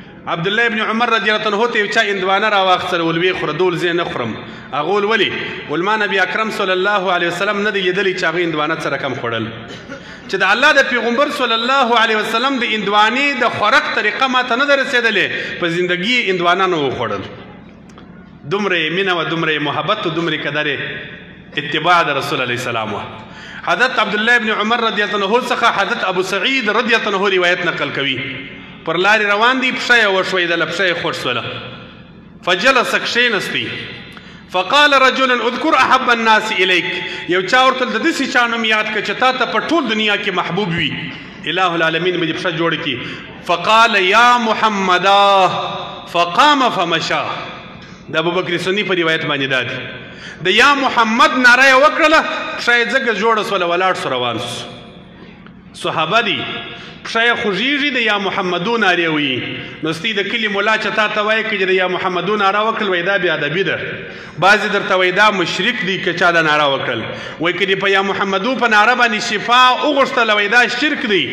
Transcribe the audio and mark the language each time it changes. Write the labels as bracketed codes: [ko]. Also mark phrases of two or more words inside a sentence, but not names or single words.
[ps] عبدالله ابن عمر [ar] رضی الله عنه [ps] ته یو چا هندوانه راواخیستله ول ویې خوره ده ول زه یې نه خورم هغه ول ولې ول ما نبي اکرم [ar] صلی الله علیه وسلم [ps] نه دی لیدلی چې هغه هندوانه څه رقم خوړل چې د الله د پیغمبر [ar] صلی الله علیه وسلم [ps] د هندوانې د خوراک طریقه ما ته نه ده رسېدلې په زندګي یې هندوانه نه وخوړل دومره یې مینه وه دومره یې محبت و دومره یې قدر اتباع د رسول [ar] علیه السلام [ps] وه حضرت عبدالله ابن عمر [ar] رضی الله عنه [ps] څخه حضرت ابو سعید [ar] رضی الله عنه [ps] روایت نقل کوي پر لارې روان دي پښه یې وښویدله پښه یې خوټ سوله فجلس کښېنستی [ar] فقال رجل اذكر احب الناس اليك [ps] یو چا ورته د داسې چا نوم یاد کړه چې تا ته په ټول دنیا کې محبوب وي اله العالمین به دې پښه جوړه کړي [ar] فقال یا محمدا فقام فمشى [ps] د ابوبکر سنی په روایت باندې دا دي د یا محمد ناره یې وکړله پښه یې ځکه جوړه سوله ولاړ سو روان سو صحابه دي پښه یې خوږېږي د یا محمدو نارې وي نو ستی د کلي ملا چې تا ته وایي که د یا محمدو ناره وکړل وایي دا بې ادبي ده بعضې درته وایي دا مشرک دی که چا دا ناره وکړل وایي که دې په یا محمدو په ناره باندې شفا وغوښتله وایي دا شرک دی